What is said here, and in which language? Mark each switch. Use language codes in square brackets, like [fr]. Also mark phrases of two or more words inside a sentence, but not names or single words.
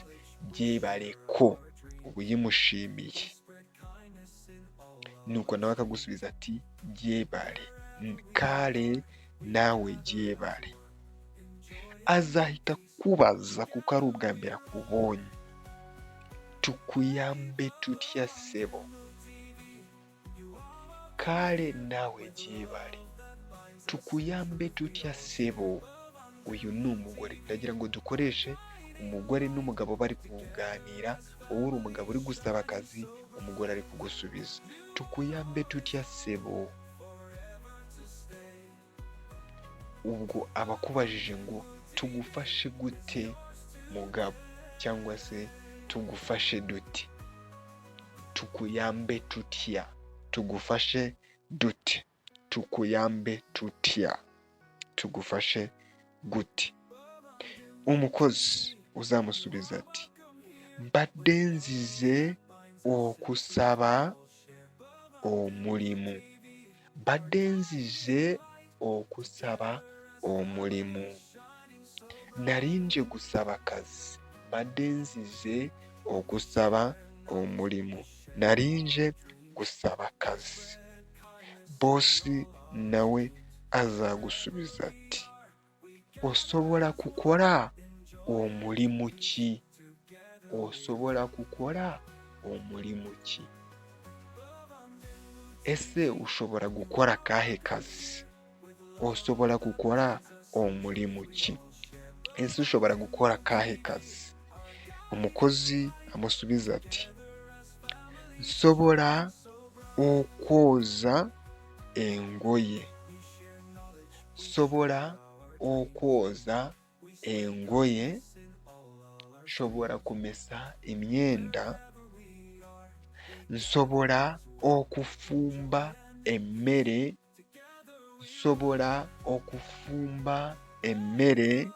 [rw] Jebareko, uba uyimushimiye. Nuko nawe akagusubiza ati jebare. [lg] Kale nawe jebare. [rw] Azahita kubaza kuko ari ubwa mbere akubonye, [lg] tukuyambe tutya sebo. Kale nawe jebare, tukuyambe tutya sebo. [rw] Uyu ni umugore. Ndagira ngo dukoreshe umugore n'umugabo bari kuganira. Wowe uri umugabo uri gusaba akazi, umugore ari kugusubiza [lg] tukuyambe tutya sebo. [rw] Ubwo abakubajije ngo tugufashe gute mugabo, cyangwa se tugufashe dute. [lg] Tukuyambe tutya, [rw] tugufashe dute. [lg] Tukuyambe tutya, [rw] tugufashe gute. Umukozi uzamusubiza ati [lg] mbadde nzize okusaba omulimo. Mbadde nzize okusaba omulimo. [rw] Nali nje gusaba akazi. [lg] Mbadde nzize okusaba omulimo. [rw] Nali nje gusaba akazi. Bosi nawe azagusubiza ati [lg] osobola kukola omulimu ki? Osobola kukola omulimu ki? [rw] Ese ushobora gukora akahe kazi? [lg] Osobola kukola omulimu ki? [rw] Ese ushobora gukora akahe kazi? Umukozi amusubiza ati [lg] nsobola okwoza engoye. nsobola okwoza engoye, nsobola [rw] kumesa emyenda, [lg] nsobola okufumba emmere, nsobola okufumba emmere,